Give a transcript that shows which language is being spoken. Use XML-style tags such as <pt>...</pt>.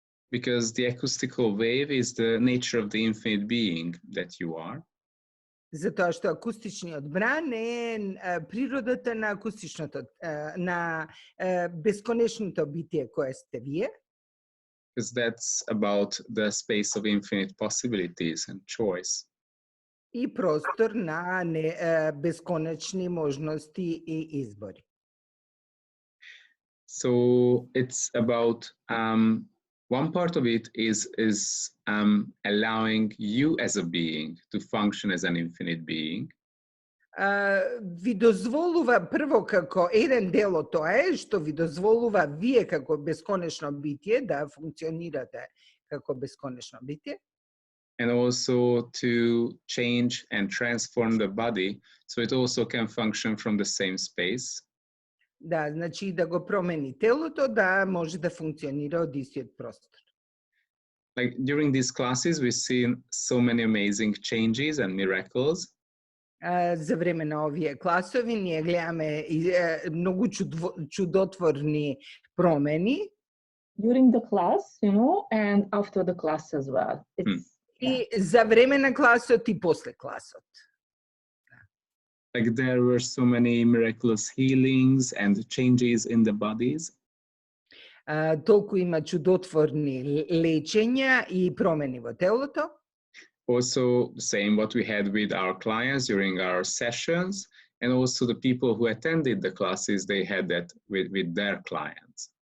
<en>Because the acoustical wave is the nature of the infinite being that you are.</en> <mk>Затоа што акустичниот бран е природата на акустичното на бесконечното битие кое сте вие.</mk> <en>Because that's about the space of infinite possibilities and choice.</en> <mk>И простор на бесконечни можности и избори.</mk> <en>So it's about one part of it is allowing you as a being to function as an infinite being.</en> <mk>Ви дозволува прво како еден дел од тоа е што ви дозволува вие како бесконечно битие да функционирате како бесконечно битие.</mk> <en>And also to change and transform the body so it also can function from the same space.</en> <mk>Да, значи да го промени телото да може да функционира од истиот простор.</mk> <en>Like during these classes we've seen so many amazing changes and miracles.</en> <mk>За време на овие класови ние гледаме многу чудотворни промени.</mk> <en>During the class, and after the class as well.</en> <mk>И за време на класот и после класот.</mk> <en>Like there were so many miraculous healings and changes in the bodies.</en> <mk>Толку има чудотворни лечења и промени во телото.</mk> <en>Also the same what we had with our clients during our sessions, and also the people who attended the classes, they had that with their clients.</en>